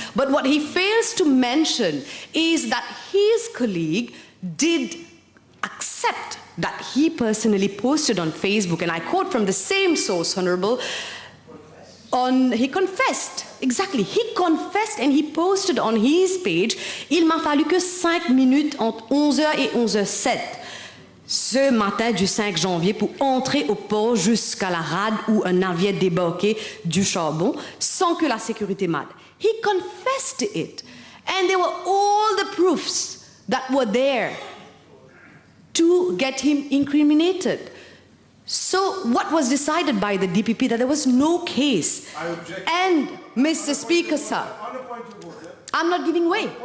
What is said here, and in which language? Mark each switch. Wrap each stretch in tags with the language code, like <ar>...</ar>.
<en>But what he fails to mention is that his colleague did accept that he personally posted on Facebook, and I quote from the same source, Honourable, he confessed, exactly, he confessed and he posted on his page,</en> <fr>il m'a fallu que 5 minutes entre 11h et 11h07. Ce matin du 5 janvier pour entrer au port jusqu'à la rade où un navire débarquait du charbon sans que la sécurité m'aide.</fr> <en>He confessed it, and there were all the proofs that were there to get him incriminated. So what was decided by the DPP? That there was no case. I object. And Mr. Speaker, sir, I'm not giving way.</en>